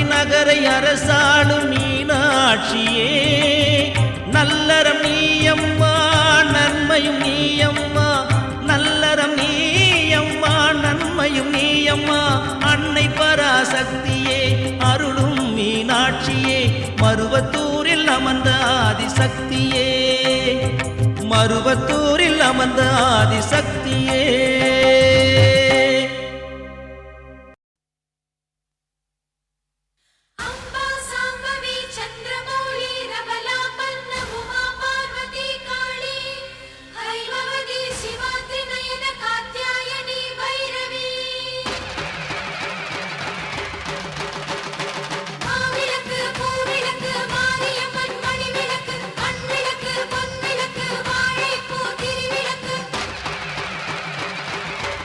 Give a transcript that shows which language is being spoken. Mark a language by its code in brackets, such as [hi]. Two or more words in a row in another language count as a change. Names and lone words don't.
[ta] நகரை அரசாளும் மீனாட்சியே நல்லறம் நீயம்மா நன்மையும் நீயம்மா நல்லறம் நீயம்மா நன்மையும் நீயம்மா அன்னை பராசக்தியே அருளும் மீனாட்சியே மருவத்தூரில் அமர்ந்த ஆதிசக்தியே மருவத்தூரில் அமர்ந்த ஆதிசக்தியே [sa] अम्बा साम्बवी चन्द्रमौळी रमलापन्न उमा पार्वती काळी हैमवती शिवा त्रिनयन कात्यायनी भैरवी [ta] மாவிளக்கு பூவிளக்கு மாரியம்மன் மணிவிளக்கு மண்விளக்கு பொன்விளக்கு வாழைப்பூ திருவிளக்கு